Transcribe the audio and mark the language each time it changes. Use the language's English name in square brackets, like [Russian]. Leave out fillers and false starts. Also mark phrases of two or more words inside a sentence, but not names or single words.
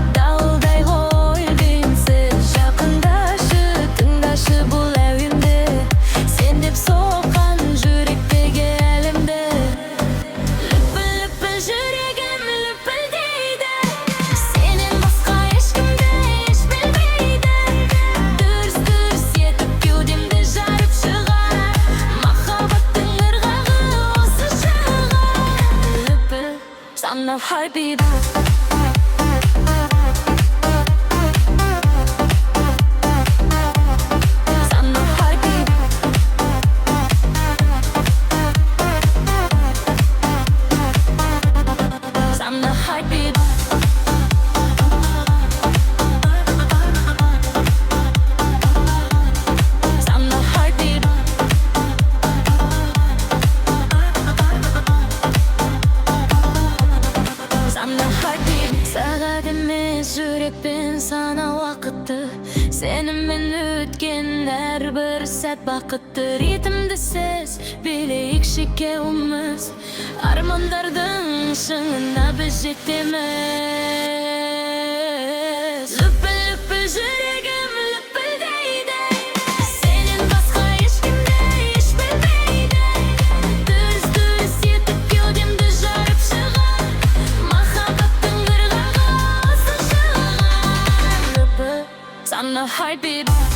[Kazakh] дауылдай ғой үндеусіз Жақындашы, тыңдашы бұл әуенді Сен деп соққан жүректегі әлемді Лүпіл-лүпіл жүрегім лүпілдейді Сенен басқа ешкімді еш білмейді Дүрс-дүрс етіп кеудемді жарып шығар Махаббаттың ырғағы осы шығар Лүпіл [English] Son of heartbeat Son of heartbeat Son of heartbeat Son of heartbeat Son of heartbeat [Kazakh] Сағат емес жүрекпен сана уақытты Сенімен өткен әрбір сәт бақытты Ритмді сіз билейікші екеуміз Армандардың шыңына біз жетеміз Лүпіл-лүпіл жүрегім лүпілдейді Сенен басқа ешкімді еш білмейді Дүрс-дүрс етіп кеудемді жарып шығар Махаббаттың ырғағы осы шығар Лүпіл [English] Son of heartbeat